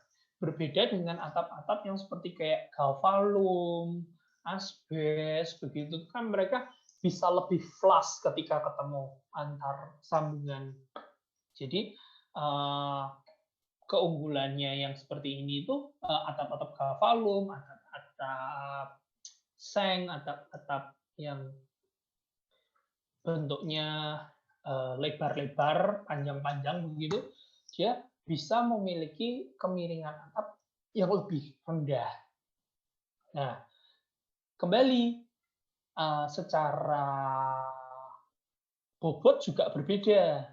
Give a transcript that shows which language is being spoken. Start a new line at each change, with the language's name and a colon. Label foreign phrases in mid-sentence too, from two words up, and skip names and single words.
Indonesian: Berbeda dengan atap-atap yang seperti kayak galvalum, asbes, begitu kan mereka bisa lebih flush ketika ketemu antar sambungan. Jadi keunggulannya yang seperti ini itu atap-atap galvalum, atap-atap seng, atap-atap yang bentuknya lebar-lebar, panjang-panjang begitu, dia bisa memiliki kemiringan atap yang lebih rendah. Nah, kembali secara bobot juga berbeda.